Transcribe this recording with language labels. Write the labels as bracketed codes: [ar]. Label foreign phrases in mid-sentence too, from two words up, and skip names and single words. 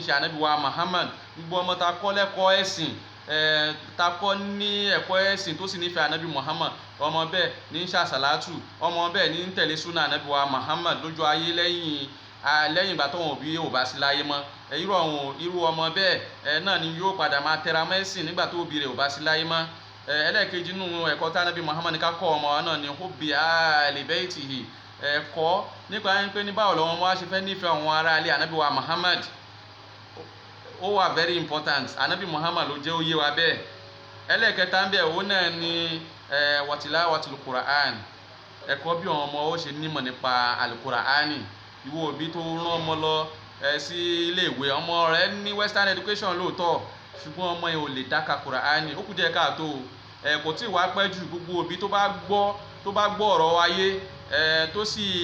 [yo] ṣe ànábì wa Muhammad gbogbo ọmọ ta kọ́ lẹ́kọ̀ọ́ ẹ̀sìn ta kọ́ ní ẹ̀kọ́ ẹ̀sìn tó sì nífẹ̀ẹ́ ànábì Muhammad ọmọ bẹ́ẹ̀ ní ṣàṣàlátù ọmọ bẹ́ẹ̀ ní tẹ̀lé súnà ànábì wa Muhammad lójú ayé lẹ́yìn ìgbà tó wọn òbí ò bá sí láyé mọ́ irú ọmọ bẹ́ẹ̀ náà ni yóò padà máa tẹra mẹ́sìn nígbà tó òbí rẹ̀ ò bá sí láyé mọ́ ẹlẹ́ẹ̀kejì nínú ẹ̀kọ́ tí ànábì Muhammad ká kọ́ ọmọ wa náà ni [ar] حب آل بيته [yo] ẹ̀kọ́ nípa pé ní báwo lọ́wọ́ wá ṣe fẹ́ nífẹ̀ẹ́ àwọn ará ilé ànábì wa Muhammad ó wà [en] very important [yo] ànábì Muhammad ló jẹ́ ó yé wa bẹ́ẹ̀ ẹlẹ́ẹ̀kẹta ń bẹ òun náà ni [ar] وتلاوة القرآن [yo] ẹ̀kọ́ bí àwọn ọmọ ó ṣe nímọ̀ nípa al-Qur'ani ìwọ òbí tó rán ọmọ lọ sí ilé ìwé ọmọ rẹ ní [en] western education [yo] lóòótọ́ ṣùgbọ́n ọmọ yẹn ò lè dáka Qur'ani ó kù díẹ̀ káàtó kò tí ì wá pẹ́ jù gbogbo òbí tó bá gbọ́ ọ̀rọ̀ wáyé tó sì